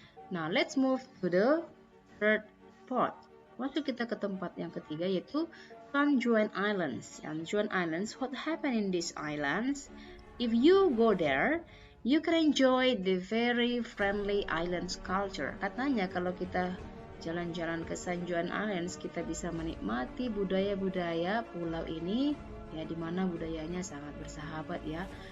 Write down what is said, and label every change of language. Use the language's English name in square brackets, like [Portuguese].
[English] Now, let's move to the third spot. [Indonesian] Masuk kita ke tempat yang ketiga, yaitu San Juan Islands. [English] San Juan Islands, what happened in these islands? If you go there, you can enjoy the very friendly islands culture. [Indonesian] Katanya kalau kita jalan-jalan ke San Juan Islands, kita bisa menikmati budaya-budaya pulau ini, ya, di mana budayanya sangat bersahabat ya.